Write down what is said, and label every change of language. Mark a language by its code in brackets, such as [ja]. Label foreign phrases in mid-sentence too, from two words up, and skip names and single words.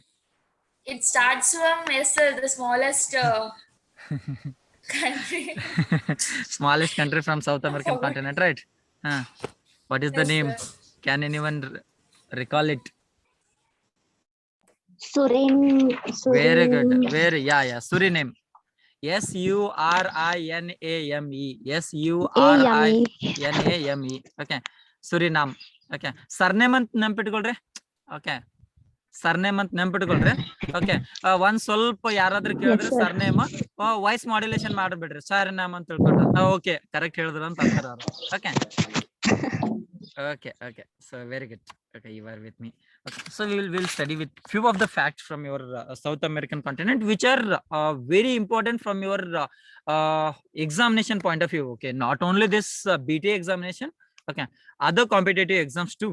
[en] It starts from S, sir, the smallest country. Smallest country from South American continent, right? What is the Yes, name? sir. Can anyone recall it? Suriname. Very good. Yeah. Suriname. Suriname. Suriname. Okay. Suriname. Okay. [kn] Surname ಅಂತ ನೆನ್ಪಿಟ್ಕೊಳ್ರಿ. Okay. ಸರ್ನೇಮ್ ಅಂತ ನೆನ್ಪಿಟ್ಕೊಳ್ರಿ. ಓಕೆ, ಒಂದ್ ಸ್ವಲ್ಪ ಯಾರಾದ್ರೂ ಕೇಳಿದ್ರೆ ಸರ್ನೇಮ್ [en] voice modulation [kn] ಮಾಡ್ಬಿಡ್ರಿ, ಸರ್ನೇಮ್ ಅಂತ ತಿಳ್ಕೊಂಡ್ರ. ಓಕೆ, ಕರೆಕ್ಟ್ ಹೇಳಿದ್ರ ಅಂತ ಅಂತಾರ ಅವ್ರು. [en] okay okay so very good. Okay, you are with me. Okay, so we'll study with few of the facts from your South American continent, which are very important from your examination point of view. Okay, not only this BTA examination, okay, other competitive exams too.